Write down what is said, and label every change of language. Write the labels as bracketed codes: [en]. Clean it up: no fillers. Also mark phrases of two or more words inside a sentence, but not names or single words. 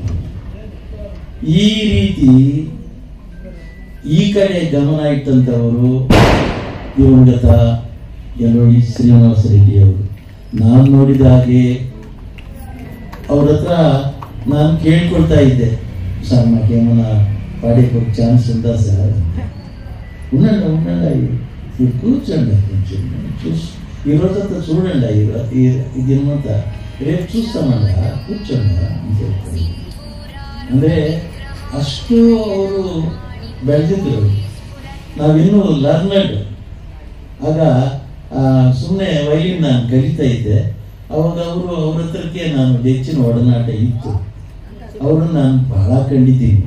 [kn] ಈ ರೀತಿ ಈ ಕಡೆ ಗಮನ ಇಟ್ಟಂಥವರು ದಿವಂಗತ LOE ಶ್ರೀನಿವಾಸ ರೆಡ್ಡಿ ಅವರು. ನಾನು ನೋಡಿದ ಹಾಗೆ ಅವ್ರ ಹತ್ರ ನಾನು ಕೇಳ್ಕೊಳ್ತಾ ಇದ್ದೆ, [te] సార్ మాకేమైనా పాడేకి ఒక ఛాన్స్ ఉందా సార్? ఉండండి మీరు కూర్చోండి, కొంచెం చూసి ఈరోజంతా చూడండి, ఈ దినమంతా రేపు చూస్తామన్నా కూర్చోండి అని చెప్తాను. [kn] ಅಂದರೆ ಅಷ್ಟು ಅವರು ಬೆಳೆದಿದ್ರು. ನಾವಿನ್ನೂ ಲರ್ನಡ್. ಆಗ ಸುಮ್ಮನೆ ವೈಲಿನ್ ನಾನು ಕಲಿತಾ ಇದ್ದೆ. ಅವಾಗ ಅವ್ರ ಹತ್ರಕ್ಕೆ ನಾನು ಹೆಚ್ಚಿನ ಒಡನಾಟ ಇತ್ತು. ಅವ್ರನ್ನ ನಾನು ಬಹಳ ಕಂಡಿದ್ದೀನಿ.